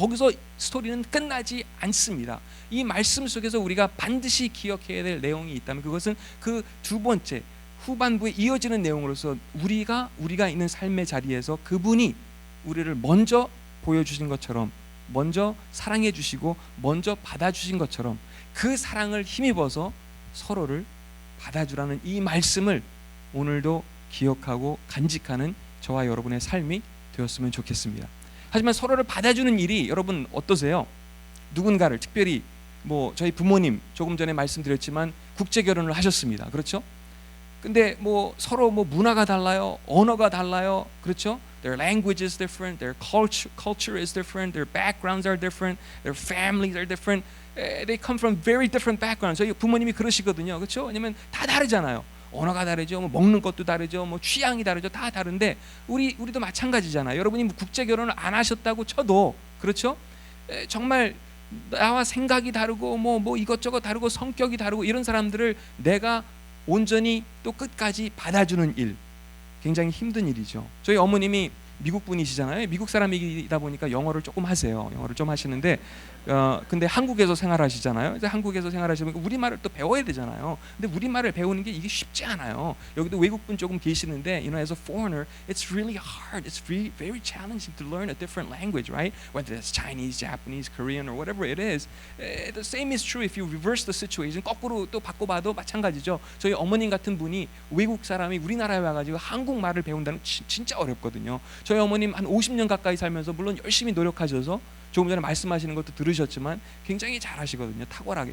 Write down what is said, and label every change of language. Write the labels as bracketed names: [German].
[Korean] 거기서 스토리는 끝나지 않습니다. 이 말씀 속에서 우리가 반드시 기억해야 될 내용이 있다면 그것은 그 2번째 후반부에 이어지는 내용으로서 우리가 있는 삶의 자리에서 그분이 우리를 먼저 보여주신 것처럼, 먼저 사랑해 주시고 먼저 받아주신 것처럼 그 사랑을 힘입어서 서로를 받아주라는 이 말씀을 오늘도 기억하고 간직하는 저와 여러분의 삶이 되었으면 좋겠습니다. 하지만 서로를 받아주는 일이 여러분 어떠세요? 누군가를, 특별히 뭐 저희 부모님 조금 전에 말씀드렸지만 국제 결혼을 하셨습니다. 그렇죠? 근데 뭐 서로 뭐 문화가 달라요, 언어가 달라요, 그렇죠? [English] Their language is different, their culture is different, their backgrounds are different, their families are different. They come from very different backgrounds. [Korean] 저희 부모님이 그러시거든요, 그렇죠? 왜냐면 다 다르잖아요. 언어가 다르죠, 뭐 먹는 것도 다르죠, 뭐 취향이 다르죠, 다 다른데 우리도 마찬가지잖아요. 여러분이 뭐 국제 결혼을 안 하셨다고 쳐도 그렇죠? 정말 나와 생각이 다르고 뭐 이것저것 다르고 성격이 다르고 이런 사람들을 내가 온전히 또 끝까지 받아주는 일, 굉장히 힘든 일이죠. 저희 어머님이 미국 분이시잖아요. 미국 사람이다 보니까 영어를 조금 하세요. 영어를 좀 하시는데 근데 한국에서 생활하시잖아요. 그래서 한국에서 생활하시면 우리말을 또 배워야 되잖아요. 근데 우리말을 배우는 게 이게 쉽지 않아요. 여기도 외국분 조금 계시는데, [English] as a foreigner, it's really hard. It's really very challenging to learn a different language, right? Whether it's Chinese, Japanese, Korean, or whatever it is. The same is true if you reverse the situation. [Korean] 거꾸로 또 바꿔봐도 마찬가지죠. 저희 어머님 같은 분이 외국 사람이 우리나라에 와가지고 한국말을 배운다는 진짜 어렵거든요. 저희 어머님 한 50년 가까이 살면서 물론 열심히 노력하셔서 조금 전에 말씀하시는 것도 들으셨지만 굉장히 잘하시거든요. 탁월하게.